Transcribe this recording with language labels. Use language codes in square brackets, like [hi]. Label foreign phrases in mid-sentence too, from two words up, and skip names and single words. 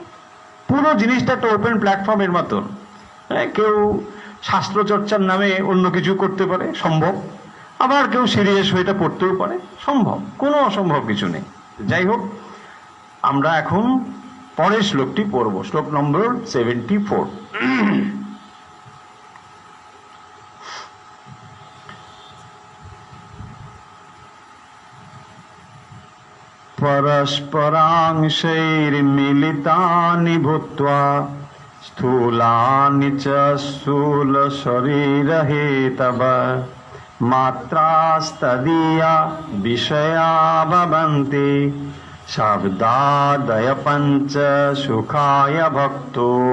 [bn] পুরো জিনিসটা একটা [en] open platform [bn] মতন। কেউ শাস্ত্র চর্চার নামে অন্য কিছু করতে পারে, সম্ভব। আবার কেউ সিরিয়াস হয়ে এটা পড়তেও পারে, সম্ভব। কোনো অসম্ভব কিছু নেই। যাই হোক, আমরা এখন পরের শ্লোকটি পড়ব, শ্লোক নম্বর 74। [sa] परस्परांशैर्मिलितानि भूत्वा स्थूलानि च स्थूलशरीरहेतव मात्रास्तदीया विषया भवन्ति शब्दादय पंच सुखाय भक्तो।